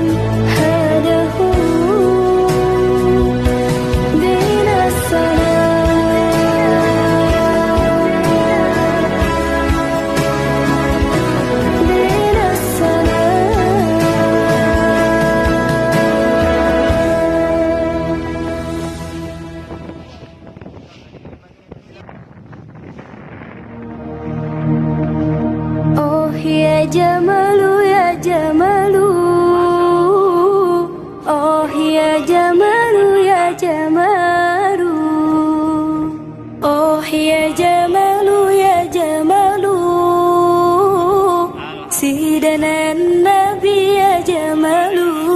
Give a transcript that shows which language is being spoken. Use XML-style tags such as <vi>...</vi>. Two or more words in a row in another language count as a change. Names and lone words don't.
<ar>هذا هو دين السلام. دين السلام. أوه يا جمالو يا جمالو أوه يا جمالو يا جمالو أوه يا جمالو يا جمالو سيدنا النبي يا جمالو.</ar>